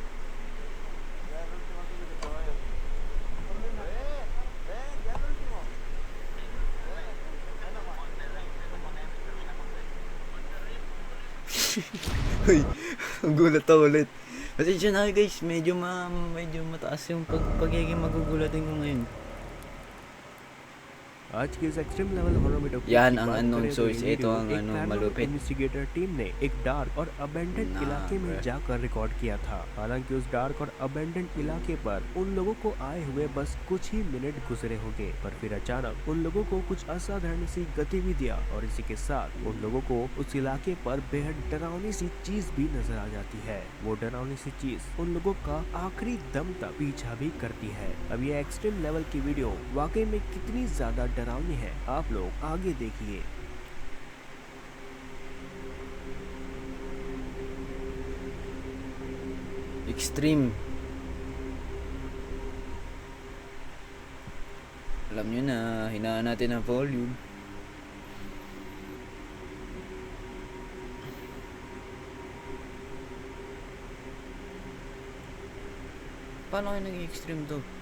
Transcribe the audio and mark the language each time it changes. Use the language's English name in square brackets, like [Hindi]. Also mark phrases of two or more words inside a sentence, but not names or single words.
[Filipino] Uy, gulat ako ulit. Pasensya na guys, medyo mataas yung pagiging magugulatin ko ngayon. [Hindi] आज की इस [English] extreme level horror video clip [Filipino] यान [Hindi] की [Filipino] ang [Hindi] बात [English] unknown [Hindi] करें तो [English] source, [Hindi] ये [Filipino] ito [Hindi] वीडियो [Filipino] ang [Hindi] एक [Filipino] ano, [Hindi] पैरानॉर्मल [Filipino] malupit. [English] investigator team [Hindi] ने एक डार्क और अबेंडेंट [Filipino] ना, [Hindi] इलाके में [Filipino] bruh. [Hindi] जाकर रिकॉर्ड किया था। हालांकि उस डार्क और अबेंडेंट इलाके पर उन लोगों को आए हुए बस कुछ ही मिनट गुजरे होंगे, पर फिर अचानक उन लोगों को कुछ असाधारण सी गतिविधियां और इसी के साथ उन लोगों को उस इलाके पर बेहद डरावनी सी चीज भी नजर आ जाती है। वो डरावनी सी चीज उन लोगों का आखिरी दम तक पीछा भी करती है। अब ये [English] extreme level [Hindi] की वीडियो वाकई में कितनी ज्यादा डरावनी है, आप लोग आगे देखिए। [Filipino] Extreme. Alam nyo na, hinaan natin ang volume. Paano kayo nag-extreme to?